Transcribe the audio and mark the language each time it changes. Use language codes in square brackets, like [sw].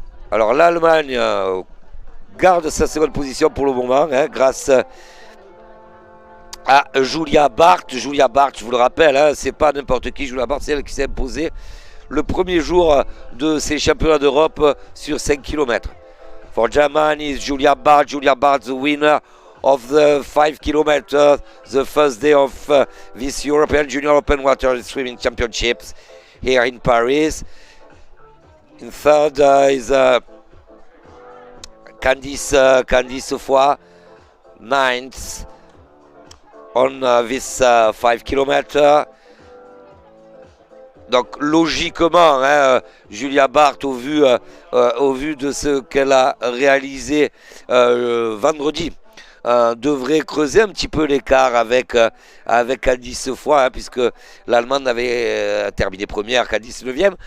[fr] Alors l'Allemagne garde sa seconde position pour le moment, hein, grâce à Julia Bart. Julia Bart, je vous le rappelle, hein, c'est pas n'importe qui. Julia Bart, c'est elle qui s'est imposée le premier jour de ces championnats d'Europe sur 5 km. [en] For Germany, Julia Bart, the winner of the 5 km, the first day of this European Junior Open Water Swimming Championships here in Paris. In third is Candice Foy, ninth on this 5 km. [fr] Donc logiquement, hein, Julia Bart, au vu de ce qu'elle a réalisé vendredi, devrait creuser un petit peu l'écart avec Candice Foy, hein, puisque l'Allemande avait terminé première, Candice 9e.